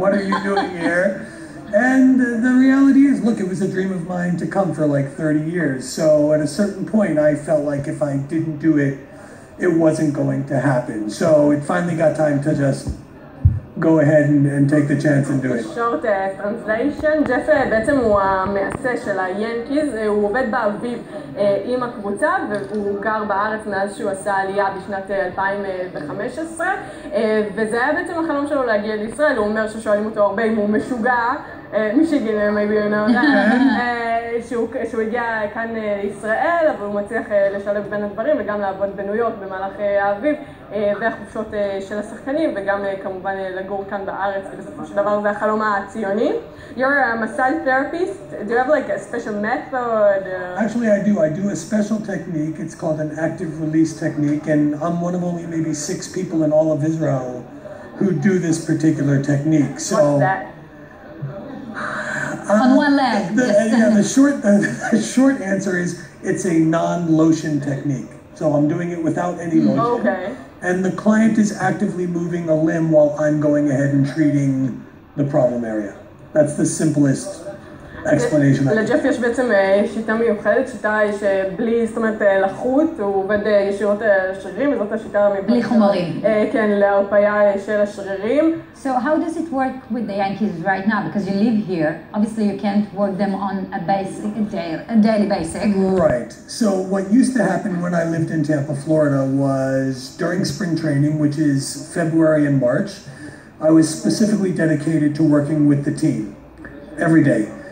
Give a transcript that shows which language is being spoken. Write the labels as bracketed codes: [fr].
[en] What are you doing here? And the reality is, look, it was a dream of mine to come for like 30 years. So at a certain point, I felt like if I didn't do it, it wasn't going to happen. So it finally got time to just go ahead and take the chance and do it. Short translation, [he] Jeff בעצם הוא המעשה של היאנקיז, הוא עובד באביב עם הקבוצה והוא גר בארץ מאז שהוא עשה עלייה בשנת 2015 וזה היה בעצם החלום שלו להגיע לישראל. הוא אומר ששואלים אותו הרבה אם הוא משוגע, Michigan, [en] maybe you know that, [he] שהוא הגיע כאן לישראל, אבל הוא מצליח לשלב בין הדברים וגם לעבוד בניו יורק במהלך האביב והחופשות של השחקנים וגם כמובן לגור כאן בארץ, ובסופו של דבר זה החלום הציוני. [en] You're a massage therapist. Do you have like a special method? Actually, I do. I do a special technique. It's called an active release technique, and I'm one of only maybe 6 people in all of Israel who do this particular technique. So, what's that? On one leg. The short answer is it's a non-lotion technique. So I'm doing it without any lotion. Okay. And the client is actively moving a limb while I'm going ahead and treating the problem area. That's the simplest explanation. [he] לג'ף יש בעצם שיטה מיוחדת, שיטה שבלי, זאת אומרת, לחות, הוא עובד ישירות על השרירים, וזאת השיטה בלי חומרים. כן, להרפאיה של השרירים. [en] So how does it work with the Yankees right now? Because you live here, obviously you can't work them on a daily basis. Right. So what used to happen when I lived in Tampa, Florida, was during spring training, which is February and March, I was specifically dedicated to working with the team every day.